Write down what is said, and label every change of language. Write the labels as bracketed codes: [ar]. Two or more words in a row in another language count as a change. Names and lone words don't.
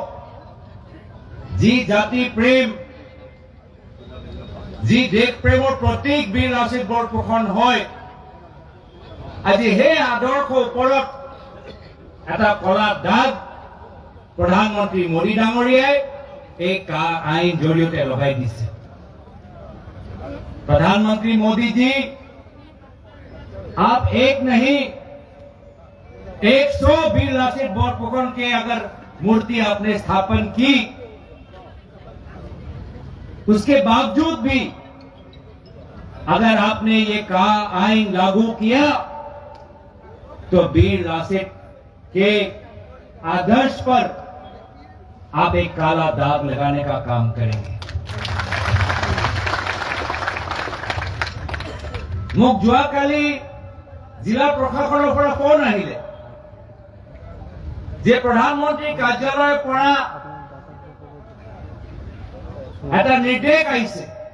[as] যি জাতি প্ৰেম যি দেশ প্ৰেমৰ প্ৰতীক বীৰ লাচিত বৰফুকন হয় আজি সেই আদৰ্শৰ ওপৰত এটা কলা দাগ প্ৰধানমন্ত্ৰী মোদী ডাঙৰীয়াই এই আইন জৰিয়তে লগাই দিছে [hi] प्रधानमंत्री मोदी जी आप एक नहीं 100 वीर लासित बोरफुकन के अगर मूर्ति आपने स्थापन की उसके बावजूद भी अगर आपने ये आईन लागू किया तो वीर लासित के आदर्श पर आप एक काला दाग लगाने का काम करेंगे [as] মোক যোৱাকালি জিলা প্ৰশাসনৰ পৰা ফোন আহিলে যে প্ৰধানমন্ত্ৰী কাৰ্যালয়ৰ পৰা এটা নিৰ্দেশ আহিছে